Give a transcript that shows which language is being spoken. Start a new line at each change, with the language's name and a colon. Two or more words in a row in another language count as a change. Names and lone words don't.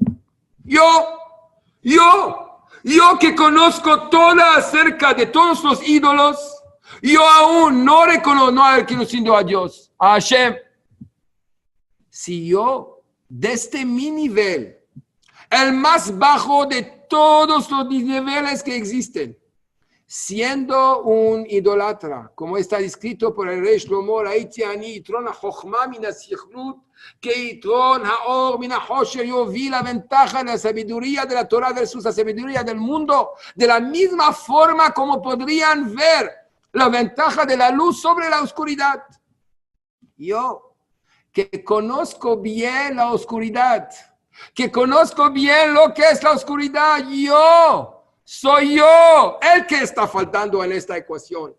Spanish: Yo que conozco toda acerca de todos los ídolos, yo aún no he reconocido a Dios, a Hashem. Si yo, desde mi nivel, el más bajo de todos los niveles que existen, siendo un idólatra, como está descrito por el rey Shlomo,
Hebrew: ראיתי אני יתרון החוכמה מן הסכלות, כיתרון האור מן החושך,
Spanish: yo vi la ventaja de la sabiduría de la Torah versus la sabiduría del mundo, de la misma forma como podrían ver la ventaja de la luz sobre la oscuridad. Yo, que conozco bien la oscuridad, que conozco bien lo que es la oscuridad, soy yo el que está faltando en esta ecuación.